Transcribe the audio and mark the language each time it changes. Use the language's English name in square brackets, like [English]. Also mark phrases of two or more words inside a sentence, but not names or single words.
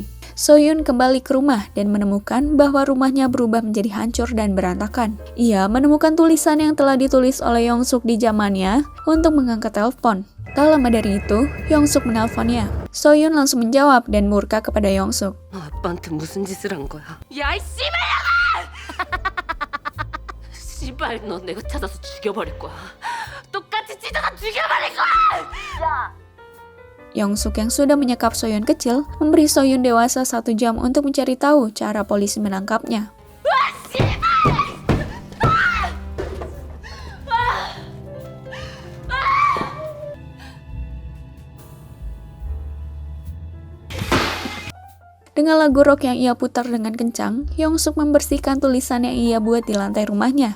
[Indonesian] Soyun kembali ke rumah dan menemukan bahwa rumahnya berubah menjadi hancur dan berantakan. Ia menemukan tulisan yang telah ditulis oleh Yongsuk di zamannya untuk mengangkat telepon. Tak lama dari itu, Yongsuk menelponnya. Soyun langsung menjawab dan murka kepada Yongsuk. [Korean] 아빠한테 무슨 짓을 한 거야? 야, 이 씨발년아! 씨발, 너 내가 찾아서 죽여버릴 거야. 똑같이 찢어서 죽여버릴 거야! [Indonesian] Yongsuk yang sudah menyekap Soyun kecil, memberi Soyun dewasa 1 jam untuk mencari tahu cara polisi menangkapnya. Dengan lagu rock yang ia putar dengan kencang, Yongsuk membersihkan tulisan yang ia buat di lantai rumahnya.